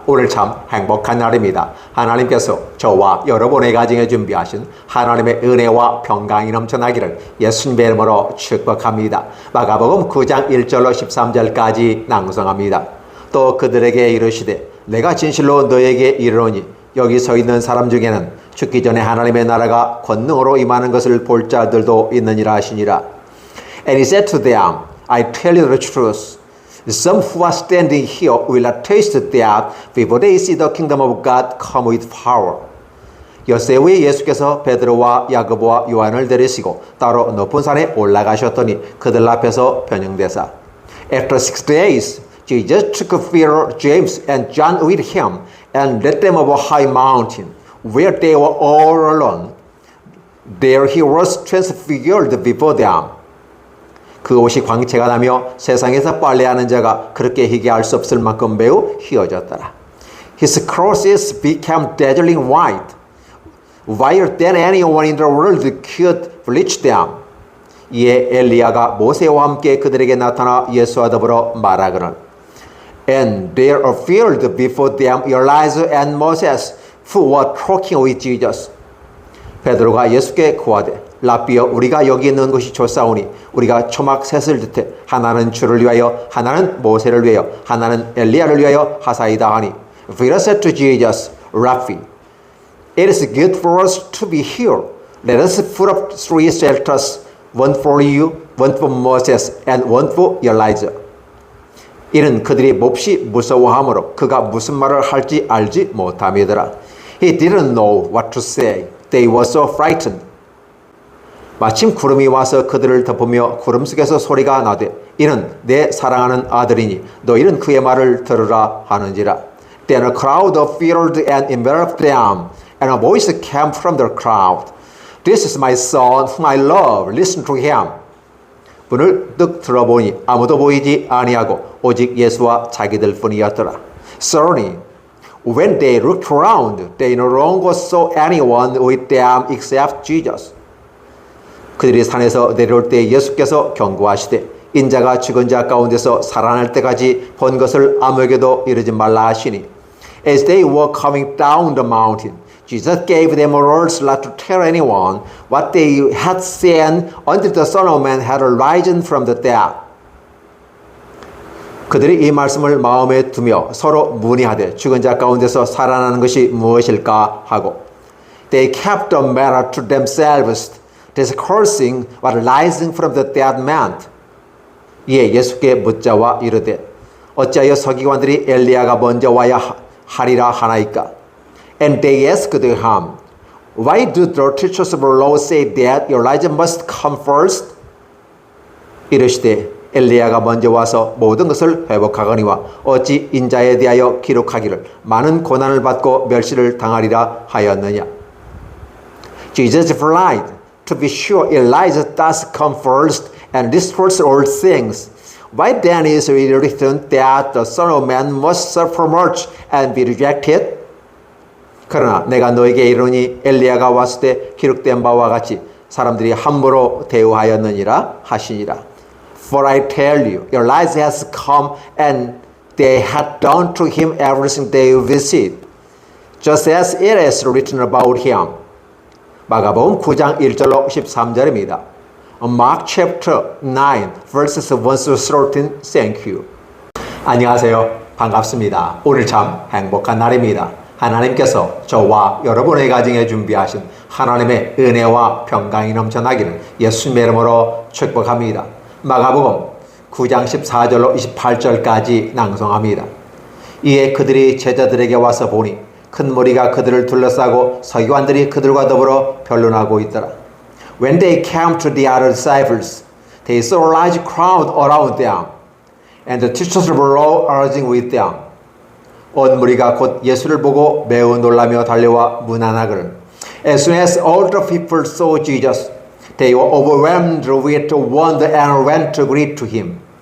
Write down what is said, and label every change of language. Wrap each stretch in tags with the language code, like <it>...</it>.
<ko>오늘 참 행복한 날입니다. 하나님께서 저와 여러분의 가정에 준비하신 하나님의 은혜와 평강이 넘쳐나기를 예수님의 이름으로 축복합니다. 마가복음 9장 1절로 13절까지 낭송합니다. 또 그들에게 이르시되 내가 진실로 너에게 이르노니 여기 서 있는 사람 중에는 죽기 전에 하나님의 나라가 권능으로 임하는 것을 볼 자들도 있느니라 하시니라.</ko> <en>And he said to them, I tell you the truth. Some who are standing here will not taste death before they see the kingdom of God come with power.</en> <ko>엿새 후에 예수께서 베드로와 야고보와 요한을 데리시고 따로 높은 산에 올라가셨더니 그들 앞에서 변형되사</ko> <en>After 6 days, Jesus took Peter, James, and John with him and led them up a high mountain where they were all alone. There he was transfigured before them.</en> <ko>그 옷이 광채가 나며 세상에서 빨래하는 자가 그렇게 희게 할 수 없을 만큼 매우 희어졌더라.</ko> <en>His clothes became dazzling white, whiter than anyone in the world could bleach them.</en> <ko>이에 엘리야가 모세와 함께 그들에게 나타나 예수와 더불어 말하거늘</ko> <en>And there appeared before them Elijah and Moses, who were talking with Jesus.</en> <ko>베드로가 예수께 구하되 라비여 우리가 여기 있는 것이 좋사오니 우리가 초막 셋을 듯해 하나는 주를 위하여 하나는 모세를 위하여 하나는 엘리야를 위하여 하사이다 하니</ko> <en>Peter said to Jesus, Rabbi, it is good for us to be here. Let us put up 3 shelters, one for you, one for Moses, and one for Elijah.</en> <ko>이는 그들이 몹시 무서워하므로 그가 무슨 말을 할지 알지 못함이더라.</ko> <en>He didn't know what to say. They were so frightened.</en> <ko>마침 구름이 와서 그들을 덮으며 구름 속에서 소리가 나되 이는 내 사랑하는 아들이니 너희는 그의 말을 들으라 하는지라.</ko> <en>Then a crowd filled and enveloped them, and a voice came from the crowd. This is my son whom I love. Listen to him.</en> <ko>문을 뜩 들어보니 아무도 보이지 아니하고 오직 예수와 자기들 뿐이었더라.</ko> <en>Suddenly, when they looked around, they no longer saw anyone with them except Jesus.</en> <ko>그들이 산에서 내려올 때 예수께서 경고하시되 인자가 죽은 자 가운데서 살아날 때까지 본 것을 아무에게도 이르지 말라 하시니</ko> <en>As they were coming down the mountain, Jesus gave them orders not to tell anyone what they had seen until the Son of Man had risen from the dead.</en> <ko>그들이 이 말씀을 마음에 두며 서로 문의하되 죽은 자 가운데서 살아나는 것이 무엇일까 하고</ko> <en>They kept the matter to themselves, discoursing what rising from the dead meant.</en> <ko>이에 예수께 묻자와 이르되 어찌하여 서기관들이 엘리야가 먼저 와야 하리라 하나이까?</ko> <en>And they asked him, Why do the teachers of the law say that Elijah must come first?</en> <ko>이르시되 엘리야가 먼저 와서 모든 것을 회복하거니와 어찌 인자에 대하여 기록하기를 많은 고난을 받고 멸시를 당하리라 하였느냐?</ko> <en>Jesus replied, To be sure, Elijah does come first and restores all things. Why then is it written that the Son of Man must suffer much and be rejected?</en> <ko>그러나 내가 너에게 이르노니 엘리야가 왔을 때 기록된 바와 같이 사람들이 함부로 대우하였느니라 하시니라.</ko> <en>For I tell you, Elijah has come and they had done to him everything they wished, just as it is written about him.</en> <ko>마가복음 9장 1절로 13절입니다.</ko> <en>Mark chapter 9 verses 1 to 13. Thank you.</en> <ko>안녕하세요. 반갑습니다. 오늘 참 행복한 날입니다. 하나님께서 저와 여러분의 가정에 준비하신 하나님의 은혜와 평강이 넘쳐나기를 예수님의 이름으로 축복합니다. 마가복음 9장 14절로 28절까지 낭송합니다. 이에 그들이 제자들에게 와서 보니 큰 무리가 그들을 둘러싸고 서기관들이 그들과 더불어 변론하고 있더라.</ko> <en>When they came to the other disciples, they saw a large crowd around them, and the teachers of the law arguing with them.</en> <ko>온 무리가 곧 예수를 보고 매우 놀라며 달려와 문안하거늘</ko> <en>As soon as all the people saw Jesus, they were overwhelmed with wonder and ran to greet to him.</en>